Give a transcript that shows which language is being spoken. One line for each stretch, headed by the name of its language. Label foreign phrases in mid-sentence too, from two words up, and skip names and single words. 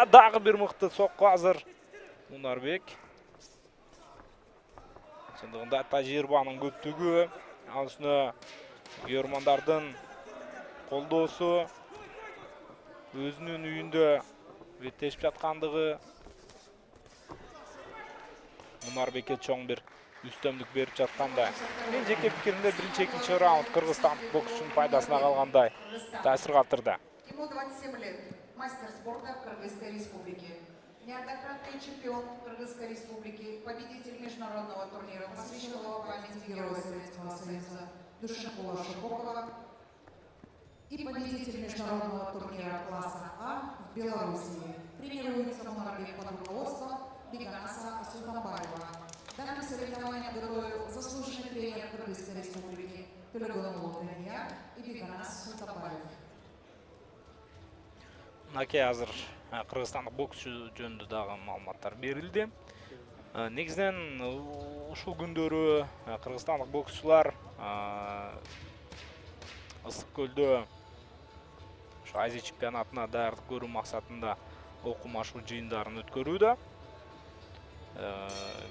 Kyrgyz: Дагы бир мыкты сокку азыр Мунарбек. Чындыгында тажрыйбанын көптүгү, ал үстүнө көрөрмандардын колдоосу, өзүнүн үйүндө беттешип жаткандыгы Мунарбекке чоң бир үстөмдүк берип жаткандай. Мен жеке пикиримде биринчи, экинчи раунд Кыргызстан боксчунун пайдасына калгандай таасир калтырды.
Russian: Ему 27 лет, мастер спорта Кыргызской Республики. Неоднократный чемпион Кыргызской Республики, победитель международного турнира, посвященного памяти Героя Советского Союза Душенкула Шубокова и победитель международного турнира класса А в Белоруссии. Тренируется Мунарбек под руководством Биганаса Султанбаева. Данным соревнованием готовил заслуженный тренер Кыргызской Республики Төлөгөнұлы Дания и Биганас Султанбаев.
Kyrgyz: Мынакей азыр Кыргызстандык боксчу жөнүндө дагы маалыматтар берилди. Негизинен ушул күндөрү кыргызстандык боксчулар Ысык көлдө Азия чемпионатына даярдык көрүү максатында окумашуу жыйындарын өткөрүүдө.